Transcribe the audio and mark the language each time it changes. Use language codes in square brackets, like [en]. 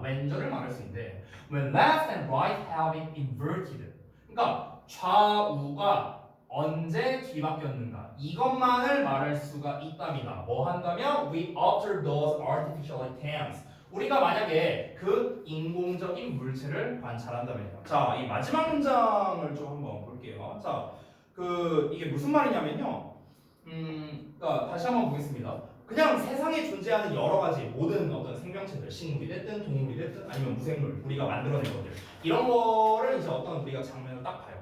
[ko] 왼절을 말할 수 있는데 [en] when left and right have been inverted. [ko] 그러니까 좌우가 언제 뒤바뀌었는가 이것만을 말할 수가 있답니다. 뭐 한다면 [en] we observe those artificial items. [ko] 우리가 만약에 그 인공적인 물체를 관찰한다면요. 자, 이 마지막 문장을 좀 한번 볼게요. 자, 이게 무슨 말이냐면요. 그러니까 다시 한번 보겠습니다. 그냥 세상에 존재하는 여러 가지 모든 어떤 생명체들, 식물이 됐든 동물이 됐든 아니면 무생물, 우리가 만들어낸 것들 이런 거를 이제 어떤 우리가 장면을 딱 봐요.